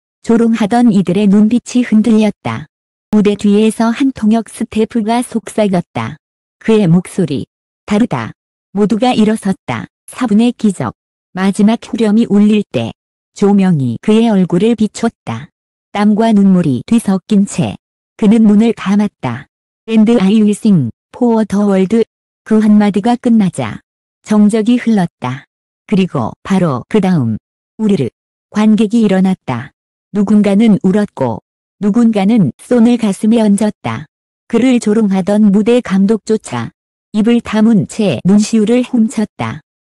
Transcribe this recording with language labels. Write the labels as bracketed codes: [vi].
[ko] 조롱하던 이들의 눈빛이 흔들렸다. 무대 뒤에서 한 통역 스태프가 속삭였다. 그의 목소리. 다르다. 모두가 일어섰다. 4분의 기적. 마지막 후렴이 울릴 때 조명이 그의 얼굴을 비췄다. 땀과 눈물이 뒤섞인 채 그는 눈을 감았다. [en] And I will sing for the world. [ko] 그 한마디가 끝나자 정적이 흘렀다. 그리고 바로 그 다음 우르르 관객이 일어났다. 누군가는 울었고 누군가는 손을 가슴에 얹었다. 그를 조롱하던 무대 감독조차 입을 다문 채 눈시울을 훔쳤다.